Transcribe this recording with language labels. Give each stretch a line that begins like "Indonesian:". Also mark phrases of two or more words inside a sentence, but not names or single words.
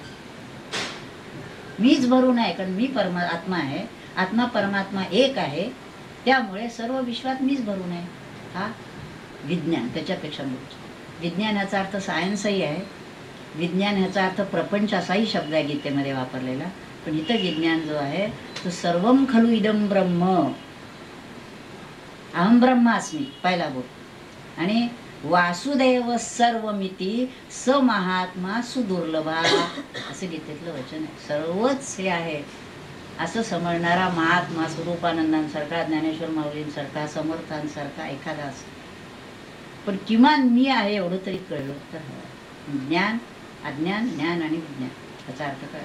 Marathi: मीच भरून आहे कारण मी आत्मा आहे, आत्मा परमात्मा एक आहे, त्यामुळे सर्व विश्वात मीच भरून आहे. हा विज्ञान. त्याच्यापेक्षा मोठं विज्ञान याचा अर्थ सायन्सही आहे. विज्ञान ह्याचा अर्थ प्रपंच असाही शब्द आहे गीतेमध्ये वापरलेला. पण इथं विज्ञान जो आहे तो
Sanskrit: सर्वम खलु इदम ब्रह्म, अहम ब्रह्मास्मी
Marathi: पहिला बोल.
Sanskrit: आणि वासुदेव सर्वमिती स महात्मा सुदुर्लभा
Marathi: असं गीतेतलं वचन आहे. सर्वच हे आहे असं समजणारा महात्मा स्वरूपानंदांसारखा, ज्ञानेश्वर माऊलींसारखा, समर्थांसारखा एखादा असं. पण किमान मी आहे एवढं तरी कळलं तर हवं. ज्ञान, अज्ञान, ज्ञान आणि विज्ञान याचा अर्थ काय?